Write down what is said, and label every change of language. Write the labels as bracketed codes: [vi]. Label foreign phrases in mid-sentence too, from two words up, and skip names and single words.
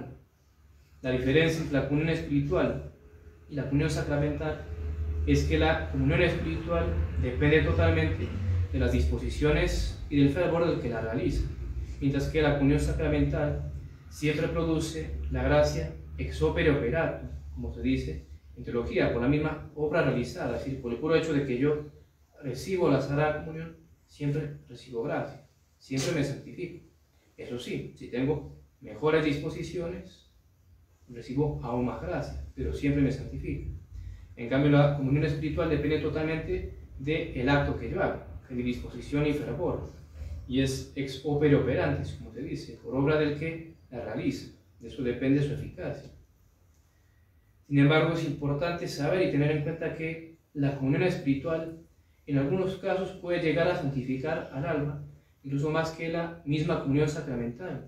[es] La diferencia entre la comunión espiritual y la comunión sacramental es que la comunión espiritual depende totalmente de las disposiciones y del fervor del que la realiza, mientras que la comunión sacramental siempre produce la gracia [la] ex opere operato, [es] como se dice en teología, por la misma obra realizada, es decir, por el puro hecho de que yo recibo la Sagrada Comunión, siempre recibo gracia, siempre me santifico. Eso sí, si tengo mejores disposiciones, recibo aún más gracia, pero siempre me santifico. En cambio, la comunión espiritual depende totalmente del acto que yo hago, de mi disposición y fervor, y es [la] ex opere operantis, [es] como se dice, por obra del que la realiza. De eso depende su eficacia. Sin embargo, es importante saber y tener en cuenta que la comunión espiritual en algunos casos puede llegar a santificar al alma, incluso más que la misma comunión sacramental.